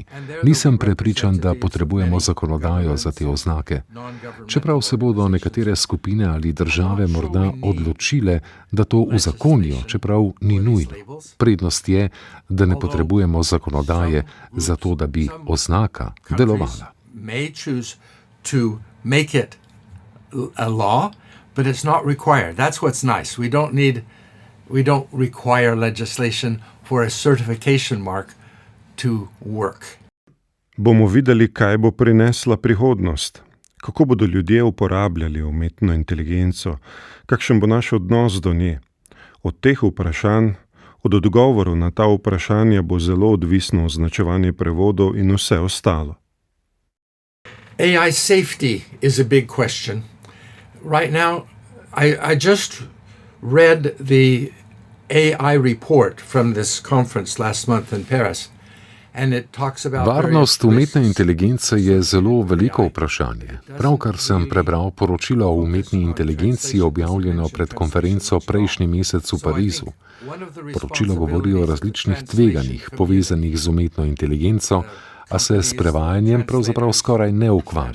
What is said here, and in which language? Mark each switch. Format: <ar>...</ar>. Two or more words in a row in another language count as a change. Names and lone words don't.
<sl>Nisem prepričan, da potrebujemo zakonodajo za te oznake. Čeprav se bodo nekatere skupine ali države morda odločile, da to uzakonijo, čeprav ni nujno. Prednost je, da ne potrebujemo zakonodaje za to, da bi oznaka delovala.</sl> <en>May choose to make it a law, but it's not required. That's what's nice. We don't require legislation for a certification mark to work.</en> <sl>Bomo videli, kaj bo prinesla prihodnost. Kako bodo ljudje uporabljali umetno inteligenco, kakšen bo naš odnos do nje. Od teh vprašanj, od odgovorov na ta vprašanja bo zelo odvisno označevanje prevodov in vse ostalo.</sl> <en>AI safety is a big question. Right now, I just read the AI report from this conference last month in Paris.</en> <sl>Varnost umetne inteligence je zelo veliko vprašanje. Pravkar sem prebral poročilo o umetni inteligenci objavljeno pred konferenco prejšnji mesec v Parizu. Poročilo govori o različnih tveganjih povezanih z umetno inteligenco, a se s prevajanjem pravzaprav skoraj ne ukvarja.</sl>